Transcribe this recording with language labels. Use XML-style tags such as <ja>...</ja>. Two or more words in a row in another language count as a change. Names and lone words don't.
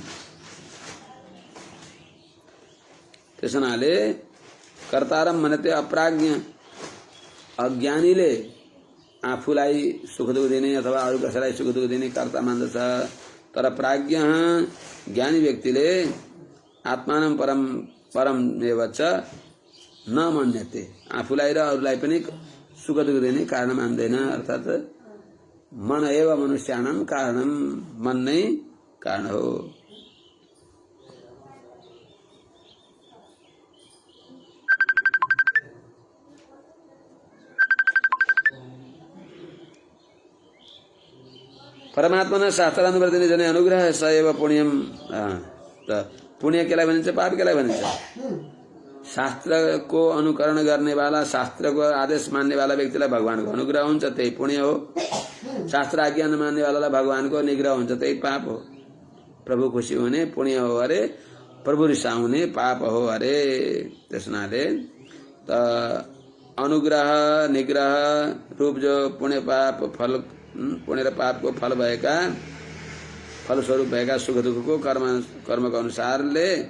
<ne>त्यसैले</ne> <sa>कर्तारम मनते अप्राज्ञ</sa> <ne>अज्ञानीले आफूलाई सुख दुःख दिने अथवा अरू कसैलाई सुख दुःख दिने कर्ता मान्दछ तर प्राज्ञ ज्ञानी व्यक्तिले</ne> <sa>आत्मानं परम एवच न मन्यते</sa> <ne>आफूलाई र अरूलाई पनि सुख दुःख दिने कारण मान्दैन अर्थात</ne> <sa>मन एव मनुष्याणां कारणं</sa> <ne>मन नै कारण हो</ne> <sa>परमात्मा शास्त्रानुवर्तिनी जने अनुग्रह स एव पुण्यम</sa> <ne>त पुण्य केलाई भनिन्छ पाप केलाई भनिन्छ शास्त्रको अनुकरण गर्नेवाला शास्त्रको आदेश मान्नेवाला व्यक्तिलाई भगवानको अनुग्रह हुन्छ त्यही पुण्य हो शास्त्र आज्ञा नमान्नेवालालाई भगवानको निग्रह हुन्छ त्यही पाप हो प्रभु खुसी हुने पुण्य हो अरे प्रभु रिसाउने पाप हो अरे त्यसनाले त अनुग्रह निग्रह रूप जो पुण्य पाप फल पुण्य र पापको फल भएका फलस्वरूप भएका सुख दुःखको कर्मको अनुसारले</ne>